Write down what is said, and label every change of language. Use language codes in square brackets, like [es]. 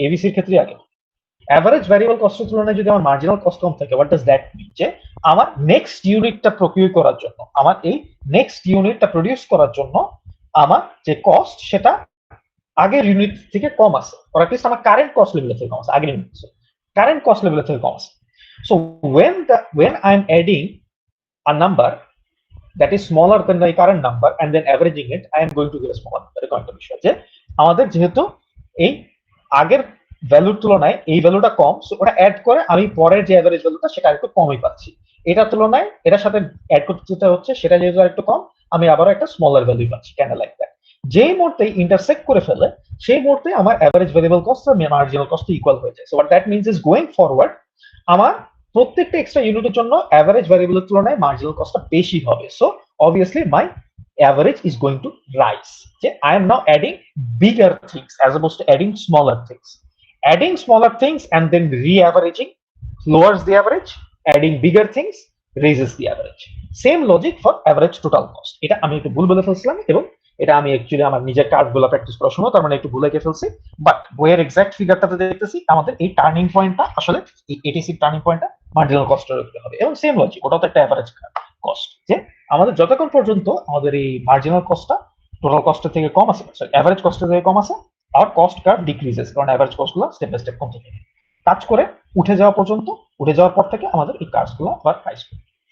[bn] এবিসির ক্ষেত্রে আগে average variable কস্টের তুলনায় যদি আমার মার্জিনাল কস্ট কম থাকে, [en] What does that mean? [bn] যে আমার নেক্সট ইউনিটটা প্রকিউর করার জন্য, আমার এই নেক্সট ইউনিটটা প্রডিউস করার জন্য আমার যে কস্ট, সেটা আগের ইউনিট থেকে কম আছে, অর অ্যাট লিস্ট আমার কারেন্ট কস্ট লেভেল থেকে কম আছে, আগের ইউনিট কারেন্ট কস্ট লেভেল থেকে কম আছে। [en] So when I'm adding a number that is smaller than my current number and then averaging it, I am going to get a smaller number. [bn] এরকম একটা বিষয় যে আমাদের যেহেতু এই আগের ভ্যালুর তুলনায় এই ভ্যালুটা কম, সো ওটা অ্যাড করে আমি পরের যে এভারেজ ভ্যালুটা সেটা একটু কমই পাচ্ছি। এটার তুলনায় এটার সাথে অ্যাড করতে যেটা হচ্ছে সেটা যেহেতু একটু কম, আমি আবারও একটা স্মলার ভ্যালু পাচ্ছি, কেন লাইক দ্যাট। যেই মুহূর্তে ইন্টারসেক্ট করে ফেলে, সেই মুহূর্তে আমার অ্যাভারেজ ভ্যারিয়েবল কস্ট আর মার্জিনাল কস্ট ইকুয়াল হয়ে যায়। [en] so what that means is going forward [bn] আমার প্রত্যেকটা এক্সট্রা ইউনিটের জন্য অ্যাভারেজ ভ্যারিয়েবলের তুলনায় মার্জিনাল কস্টটা বেশি হবে। [en] So obviously my average is going to rise. I am now adding bigger things as opposed to adding smaller things. Adding smaller things and then re-averaging lowers the average. Adding bigger things raises the average. Same logic for average total cost. [bn] এটা আমি একটু ভুল বলে ফেলছিলাম এবং এটা আমি actually আমার নিজের কাজগুলো প্র্যাকটিস করার সময় তার মানে একটু ভুলে গিয়ে ফেলছি, বাট বইয়ের এক্সাক্ট ফিগারটাতে দেখতেছি আমাদের এই টার্নিং পয়েন্টটা আসলে এই এটিসি টার্নিং পয়েন্টটা মার্জিনাল কস্টের উপরে হবে এবং সেম লজিক ওটাও তো একটা অ্যাভারেজ কস্ট, যে আমাদের যতক্ষণ পর্যন্ত আমাদের এই মার্জিনাল কস্টটা টোটাল কস্টের থেকে কম আছে, সরি অ্যাভারেজ কস্টের থেকে কম আছে, আর কস্ট কার্ভ ডিক্রিজেস, কারণ অ্যাভারেজ কস্টগুলো স্টেপ বাই স্টেপ কমতে থাকে, কাজ করে উঠে যাওয়া পর্যন্ত, উঠে যাওয়ার পর থেকে আমাদের এই কার্ভগুলো আবার রাইজ করে।